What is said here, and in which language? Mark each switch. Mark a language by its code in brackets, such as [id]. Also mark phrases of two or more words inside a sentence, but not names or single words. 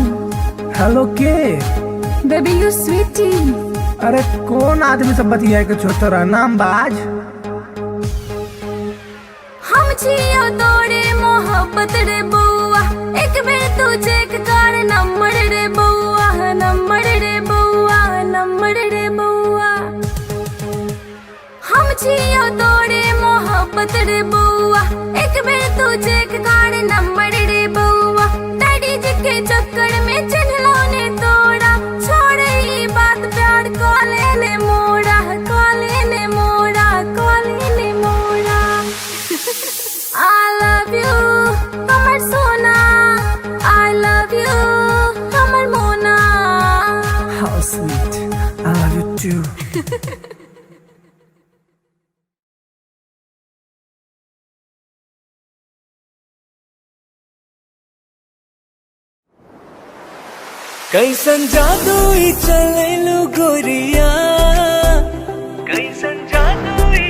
[mai] हेलो के। [en] Baby, you sweetie. [mai] अरे कौन आदमी सब बतिया के छोटा नाम बाज। हम छियो तोरे मोहब्बत रे बउआ एक बेर तू चेक कर नंबर रे बउआ नंबर रे बउआ नंबर रे बउआ। हम छियो तोरे मोहब्बत रे बउआ एक बेर तू चेक कर नंबर रे बउआ। डैडी जी के चक्कर में चिन्हलो ने तोड़ा छोड़े ई बात प्यार कॉले ने मोड़ा कॉले ने मोड़ा कॉले ने मोड़ा। [en] I love you, Amar Sona. I love you, Amar Mona. How sweet, I love you too. [mai] कैसन जादू ही चलेलु गोरिया कैसन जादू ही